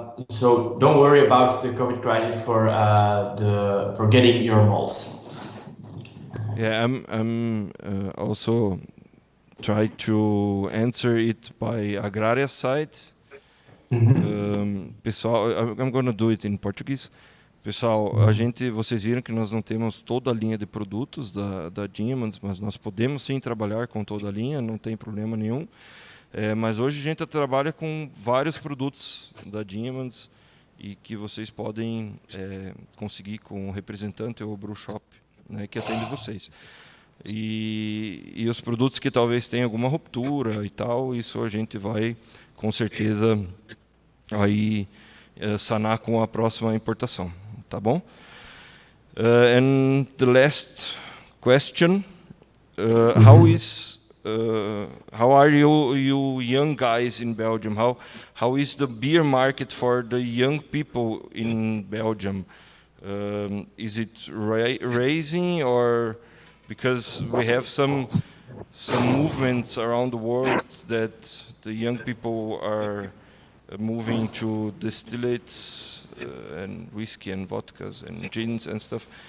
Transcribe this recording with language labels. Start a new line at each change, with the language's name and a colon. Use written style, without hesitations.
English: So don't worry about the COVID crisis for getting your malts. Yeah, I'm also try to answer it by Agraria side.
Portuguese: Pessoal,
English: I'm gonna do it in Portuguese.
Portuguese: Pessoal, vocês viram que nós não temos toda a linha de produtos da Dingemans, mas nós podemos sim trabalhar com toda a linha, não tem problema nenhum. Mas hoje a gente trabalha com vários produtos da Dingemans e que vocês podem conseguir com o representante ou o brew shop, né, que atende vocês. E os produtos que talvez tenham alguma ruptura e tal, isso a gente vai com certeza aí sanar com a próxima importação, tá bom?
English: And the last question, how are you young guys in Belgium? How is the beer market for the young people in Belgium? Is it raising, or because we have some movements around the world that the young people are moving to distillates and whiskey and vodkas and gins and stuff.